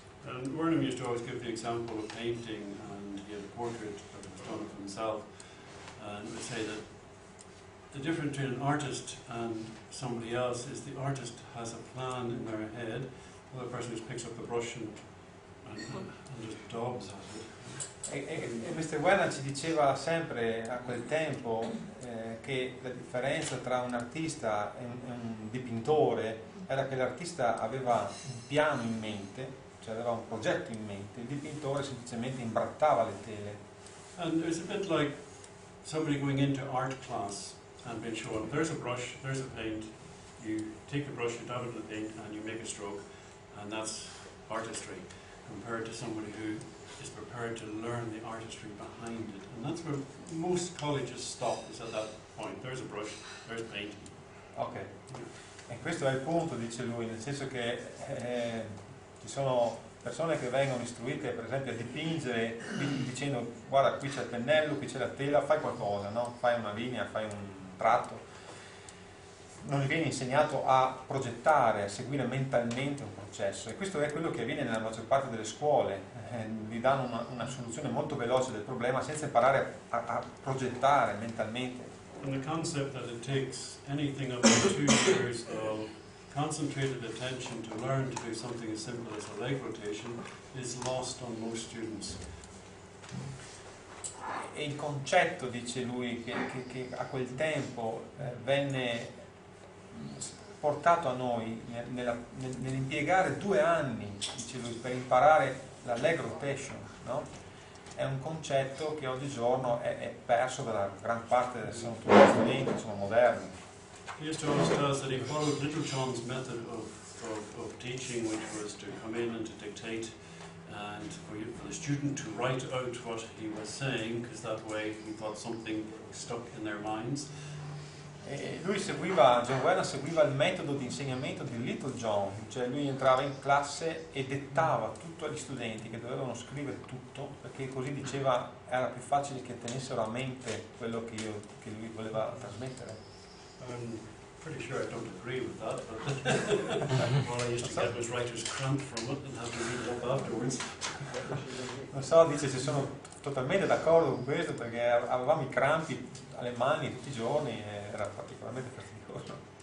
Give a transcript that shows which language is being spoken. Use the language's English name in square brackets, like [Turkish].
[English] And Burnham used to always give the example of painting, and he had a portrait that was done of himself, and would say that the difference between an artist and somebody else is the artist has a plan in their head, while the person just picks up the brush and just daubs at it. [Italian] E Mr. Werner ci diceva sempre a quel tempo che la differenza tra un artista e un dipintore era che l'artista aveva un piano in mente, cioè aveva un progetto in mente, il dipintore semplicemente imbrattava le tele. [English] And it's a bit like somebody going into art class and being shown, there's a brush, there's a paint, you take the brush, you dab it in the paint, and you make a stroke, and that's artistry, compared to somebody who is prepared to learn the artistry behind it. And that's where most colleges stop, is at that point. There's a brush, there's paint. [Italian] Ok, e questo è il punto, dice lui, nel senso che ci sono persone che vengono istruite per esempio a dipingere dicendo guarda qui c'è il pennello, qui c'è la tela, fai qualcosa, no? Fai una linea, fai un tratto. Non gli viene insegnato a progettare, a seguire mentalmente un processo, e questo è quello che avviene nella maggior parte delle scuole. Gli danno una soluzione molto veloce del problema senza imparare a progettare mentalmente. [English] And the concept that it takes anything up to 2 years of concentrated attention to learn to do something as simple as a leg rotation is lost on most students. [Italian] E il concetto, dice lui, che a quel tempo venne portato a noi nell'impiegare 2 anni, dice lui, per imparare la leg rotation, no? È un concetto che oggigiorno è perso dalla gran parte degli studenti, insomma, moderni. [English] He used to always tell us that he followed Little John's method of teaching, which was to come in and to dictate, and for the student to write out what he was saying, because that way he thought something stuck in their minds. [Italian] E lui John Werner seguiva il metodo di insegnamento di Little John, cioè lui entrava in classe e dettava tutto agli studenti che dovevano scrivere tutto, perché così diceva era più facile che tenessero a mente quello che lui voleva trasmettere. [English] I'm pretty sure I don't agree with that, but all I used to get was writer's cramp from it and have to read it up afterwards. [Italian] Non so, dice, ci sono totalmente d'accordo con questo, perché avevamo i crampi alle mani tutti i giorni e era particolarmente fastidioso.